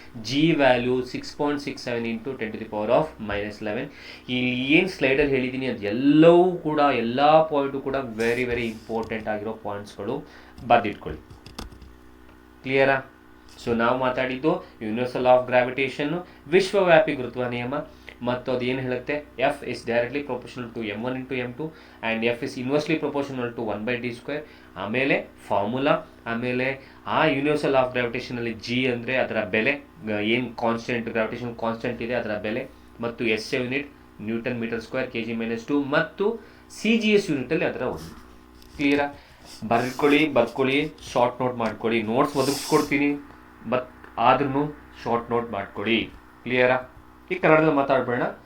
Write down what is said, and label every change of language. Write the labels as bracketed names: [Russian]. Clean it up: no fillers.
[Kannada] G value 6.67 × 10⁻11. ಇಲ್ಲಿ ಏನು ಸ್ಲೈಡಲ್ಲಿ ಹೇಳಿದ್ದೀನಿ ಅದು ಎಲ್ಲವೂ ಕೂಡ, ಎಲ್ಲ ಪಾಯಿಂಟು ಕೂಡ ವೆರಿ ವೆರಿ ಇಂಪಾರ್ಟೆಂಟ್ ಆಗಿರೋ ಪಾಯಿಂಟ್ಸ್ಗಳು. ಬರೆದಿಟ್ಕೊಳ್ಳಿ. ಕ್ಲಿಯರಾ? ಸೊ ನಾವು ಮಾತಾಡಿದ್ದು ಯೂನಿವರ್ಸಲ್ ಆಫ್ ಗ್ರಾವಿಟೇಷನ್ನು, ವಿಶ್ವವ್ಯಾಪಿ ಗುರುತ್ವ ನಿಯಮ. ಮತ್ತು ಅದು ಏನು ಹೇಳುತ್ತೆ, [English] F is directly proportional to m1 × m2 [Kannada] and [English] F is inversely proportional to 1/d². [Kannada] ಆಮೇಲೆ ಫಾರ್ಮುಲಾ, ಆಮೇಲೆ ಆ ಯೂನಿವರ್ಸಲ್ ಆಫ್ ಗ್ರಾವಿಟೇಷನಲ್ಲಿ G ಅಂದರೆ ಅದರ ಬೆಲೆ, ಏನು ಕಾನ್ಸ್ಟೆಂಟ್ ಗ್ರಾವಿಟೇಷನ್ ಕಾನ್ಸ್ಟೆಂಟ್ ಇದೆ ಅದರ ಬೆಲೆ, ಮತ್ತು SI unit Newton metre square kg - 2, ಮತ್ತು CGS ಯೂನಿಟಲ್ಲಿ ಅದರ ಒಂದು. ಕ್ಲಿಯರಾ? ಬರ್ಕೊಳ್ಳಿ, ಶಾರ್ಟ್ ನೋಟ್ ಮಾಡ್ಕೊಳ್ಳಿ. ನೋಟ್ಸ್ ಒದಗಿಸ್ಕೊಡ್ತೀನಿ, ಬಟ್ ಆದ್ರೂ ಶಾರ್ಟ್ ನೋಟ್ ಮಾಡ್ಕೊಳ್ಳಿ. ಕ್ಲಿಯರಾ? ಈ ಕನ್ನಡದಲ್ಲಿ ಮಾತಾಡಬೇಡ.